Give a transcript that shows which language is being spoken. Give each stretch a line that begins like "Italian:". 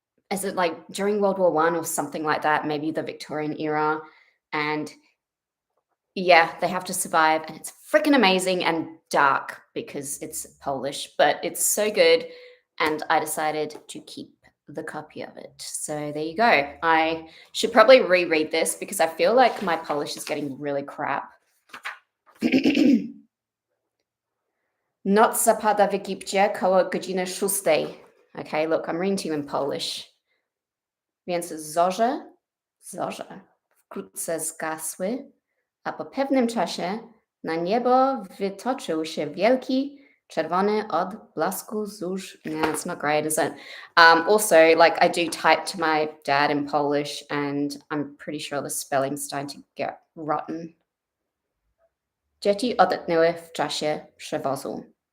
English: Is it like during World War One or something like that? Maybe the Victorian era, and yeah, they have to survive, and it's freaking amazing and dark because it's Polish, but it's so good. And I decided to keep the copy of it. So there you go. I should probably reread this because I feel like my Polish is getting really crap.
Polish: Noc zapada w Egipcie koło godziny 6.
English: Okay, look, I'm reading to you in Polish.
Polish: Więc zorze wkrótce zgasły, a po pewnym czasie na niebo wytoczył się wielki, czerwony odblasku zórz.
English: Yeah, it's not great, is it? Also, like I do type to my dad in Polish, and I'm pretty sure the spelling's starting to get rotten.
Polish: Dzieci odetchnęły w czasie przewozu.